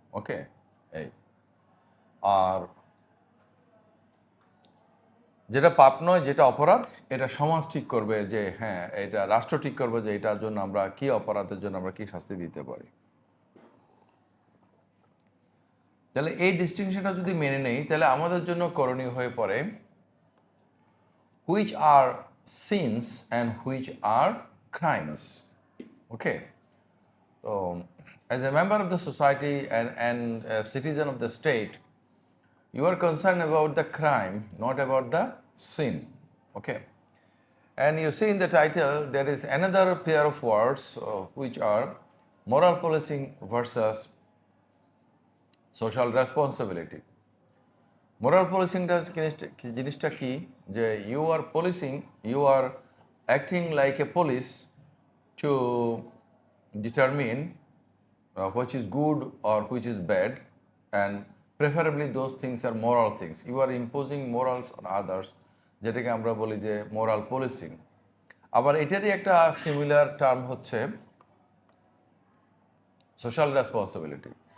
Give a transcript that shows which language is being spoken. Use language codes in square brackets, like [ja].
[bn] ওকে, এই আর যেটা পাপ নয়, যেটা অপরাধ, এটা সমাজ ঠিক করবে যে হ্যাঁ, এটা রাষ্ট্র ঠিক করবে যে এটার জন্য আমরা কি অপরাধের জন্য আমরা কি শাস্তি দিতে পারি। তাহলে এই ডিস্টিংশনটা যদি মেনে নেই, তাহলে আমাদের জন্য করণীয় হয়ে পড়ে [en] which are sins and which are crimes. Okay, so as a member of the society and a citizen of the state, you are concerned about the crime, not about the sin. Okay, and you see in the title there is another pair of words which are moral policing versus social responsibility. [bn] Moral পোলিসিংটা জিনিসটা কি? [en] যে you are policing, you are acting like a police to determine which is good or which is bad, and preferably those things are moral things. You are imposing morals on others, [bn] যেটাকে আমরা বলি যে moral পোলিসিং। আবার এটারই একটা similar term হচ্ছে social responsibility.